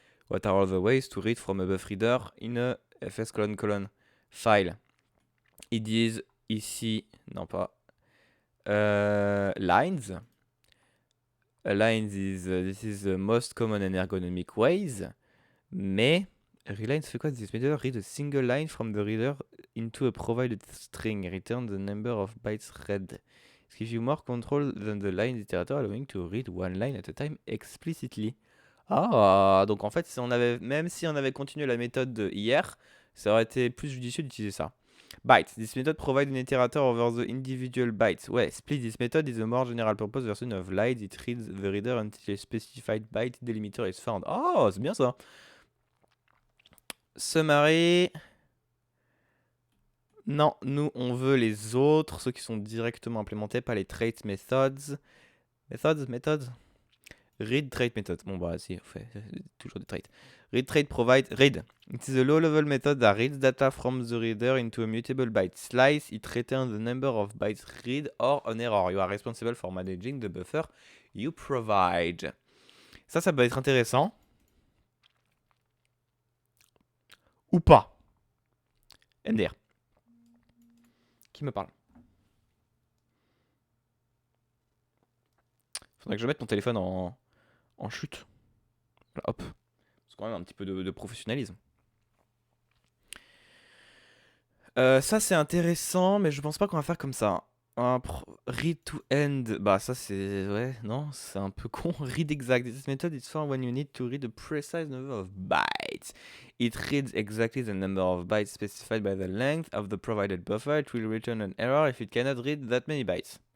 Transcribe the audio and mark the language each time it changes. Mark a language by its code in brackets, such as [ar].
[en] What are all the ways to read from a buff reader in a fs colon colon file? [fr] Ils disent ici, non pas, lines. [en] Lines is, this is the most common and ergonomic ways. [fr] Mais, reline fait quoi? [en] This method read a single line from the reader into a provided string. Return the number of bytes read. It gives you more control than the line iterator, allowing to read one line at a time explicitly. [fr] Ah, donc en fait, si on avait, même si on avait continué la méthode de hier, ça aurait été plus judicieux d'utiliser ça. [en] Bytes. This method provides an iterator over the individual bytes. [fr] Ouais, split. [en] This method is a more general purpose version of lines. It reads the reader until a specified byte delimiter is found. [fr] Oh, c'est bien ça. [en] Summary. [fr] Non, nous, on veut les autres, ceux qui sont directement implémentés, pas les trait methods. Methods. Read trait method. Bon, bah, si, on fait toujours des traits. [en] Read trait provide. Read. It is a low-level method that reads data from the reader into a mutable byte slice. It returns the number of bytes read or an error. You are responsible for managing the buffer you provide. [fr] Ça peut être intéressant. Ou pas. MDR. Qui me parle? Faudrait que je mette mon téléphone en chute. Voilà, hop. C'est quand même un petit peu de professionnalisme. Ça c'est intéressant, mais je pense pas qu'on va faire comme ça. Read to end, bah ça c'est... Ouais, non, c'est un peu con. [en] Read exact. This method is for when you need to read a precise number of bytes. It reads exactly the number of bytes specified by the length of the provided buffer. It will return an error if it cannot read that many bytes.